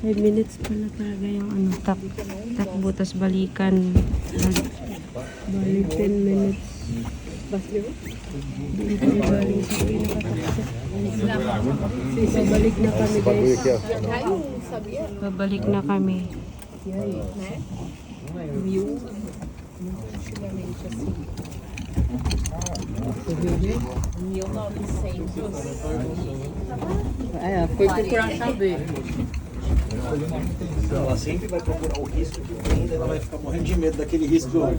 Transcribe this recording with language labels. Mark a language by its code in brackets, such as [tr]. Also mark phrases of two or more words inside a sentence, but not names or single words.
[tl] 5 minutes pala talaga yung ano, takbo, tas balikan. Balik 10 minutes. Doon kami galing sa pinakatakbo. Babalik na kami guys. Babalik na kami. [pt] Foi procurar saber. Ela sempre vai procurar o risco que tem, ela vai ficar morrendo de medo daquele risco.